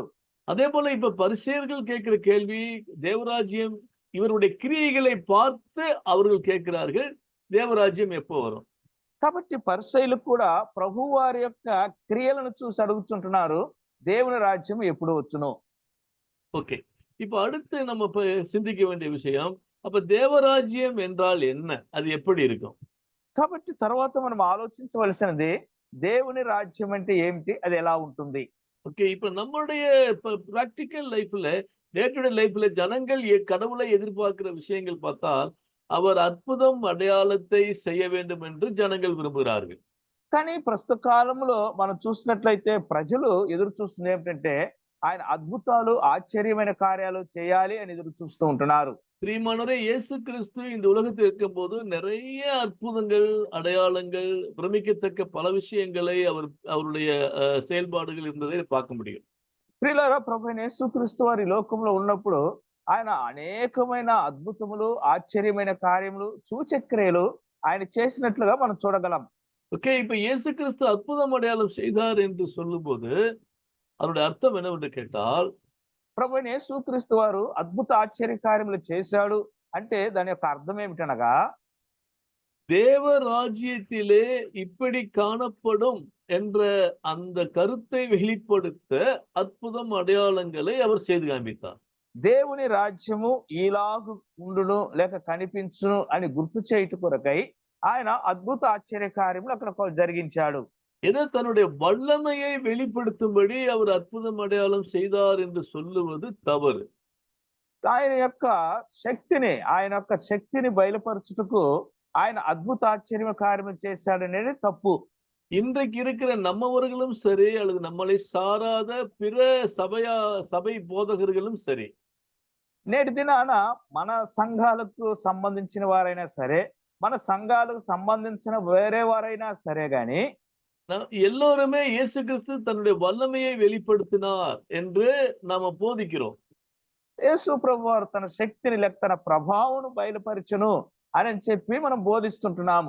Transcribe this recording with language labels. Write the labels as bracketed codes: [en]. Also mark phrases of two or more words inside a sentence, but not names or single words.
[ta] அதே போல இப்ப பரிசேயர்கள் கேட்கிற கேள்வி, தேவராஜ்யம் இவருடைய கிரியைகளை பார்த்து அவர்கள் கேட்கிறார்கள், தேவராஜ்யம் எப்போ வரும்? [te] కాబట్టి పరిసయ్యులు కూడా ప్రభు వారి యొక్క క్రియలను చూసి అడుగుతుంటున్నారు, దేవుని రాజ్యం ఎప్పుడు వచ్చును? [ta] ஓகே. இப்ப அடுத்து நம்ம இப்ப சிந்திக்க வேண்டிய விஷயம், அப்ப தேவராஜ்யம் என்றால் என்ன? அது எப்படி இருக்கும்? [te] కాబట్టి తర్వాత మనం ఆలోచించవలసినది దేవుని రాజ్యం అంటే ఏమిటి? అది ఎలా ఉంటుంది? [ta] ஓகே. இப்ப நம்முடைய [en] practical life-la, day to day life-la [ta] ஜனங்கள் கடவுளை எதிர்பார்க்கிற விஷயங்கள் பார்த்தால், அவர் அற்புதம், அடையாளத்தை செய்ய வேண்டும் என்று ஜனங்கள் விரும்புகிறார்கள். [te] కానీ ప్రస్తుత కాలంలో మనం చూసినట్లయితే ప్రజలు ఎదురు చూస్తుంది ఏమిటంటే ఆయన అద్భుతాలు, ఆశ్చర్యమైన కార్యాలు చేయాలి అని ఎదురు చూస్తూ ఉంటున్నారు. [ta] பிரியமானவரே, இயேசு கிறிஸ்து இந்த உலகத்தில் இருக்கும்போது நிறைய அற்புதங்கள், அடையாளங்கள், பிரமிக்கத்தக்க பல விஷயங்களை அவருடைய செயல்பாடுகள் இருந்ததை பார்க்க முடியும். [te] ప్రియులారా, ప్రభువైన యేసుక్రీస్తు వారి లోకంలో ఉన్నప్పుడు ఆయన అనేకమైన అద్భుతములు, ఆశ్చర్యమైన కార్యములు, సూచక్రియలు ఆయన చేసినట్లుగా మనం చూడగలం. [ta] ஓகே. இப்ப இயேசு கிறிஸ்து அற்புதம் அடையாளம் செய்தார் என்று சொல்லும்போது அதனுடைய அர்த்தம் என்னவென்று கேட்டால், [te] ప్రభువైన యేసుక్రీస్తు వారు అద్భుత ఆశ్చర్య కార్యములు చేశాడు అంటే దాని యొక్క అర్థం ఏమిటనగా, [ta] தேவ ராஜ்யத்திலே இப்படி காணப்படும் என்ற அந்த கருத்தை வெளிப்படுத்த அற்புதம், அடையாளங்களை அவர் செய்து காண்பித்தார். [te] దేవుని రాజ్యము ఈలాగు ఉండును లేక కనిపించును అని గుర్తు చేయుట కొరకై ఆయన అద్భుత ఆశ్చర్య కార్యములు అక్కడ జరిగించాడు. [ta] ஏதோ தன்னுடைய வல்லமையை வெளிப்படுத்தும்படி அவர் அற்புதம், அடையாளம் செய்தார் என்று சொல்லுவது தவறு. [te] ఆయన యొక్క శక్తిని బయలుపరచుటకు ఆయన అద్భుత ఆశ్చర్య కార్యములు చేశాడనేది తప్పు. [ta] இன்றைக்கு இருக்கிற நம்மவர்களும் சரி, அல்லது நம்மளை சாராத பிற சபை போதகர்களும் சரி, [te] నేటి దినాన మన సంఘాలకు సంబంధించిన వారైనా సరే, మన సంఘాలకు సంబంధించిన వేరే వారైనా సరే గాని [ta] எல்லோருமே இயேசு கிறிஸ்து தன்னுடைய வல்லமையை வெளிப்படுத்தினார் என்று நாம போதிக்கிறோம். [te] యేసు ప్రభు వారు తన శక్తిని లేక తన ప్రభావం బయలుపరచును అని చెప్పి మనం బోధిస్తుంటున్నాము.